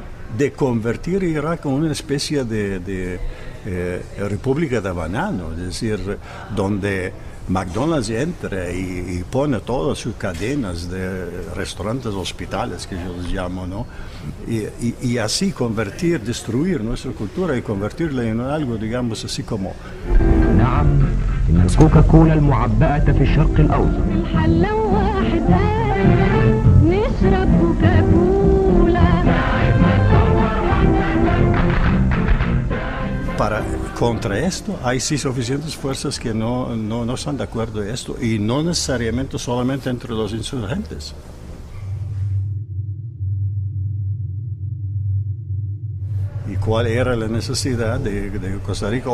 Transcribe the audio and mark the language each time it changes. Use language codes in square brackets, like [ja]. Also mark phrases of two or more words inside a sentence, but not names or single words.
[es] de convertir Irak en una especie de república de banano, es decir, donde McDonald's entra y pone todas sus cadenas de restaurantes, hospitales, que yo les llamo, ¿no? Y así destruir nuestra cultura y convertirla en algo, digamos, así como... [ar] نعم إن الكوكاكولا المعبأة في الشرق الأوسط الحلة واحدة نشرب كوكاكولا. [es] Contra esto hay sí suficientes fuerzas que no están de acuerdo en esto y no necesariamente solamente entre los insurgentes. ¿Y cuál era la necesidad de Costa Rica?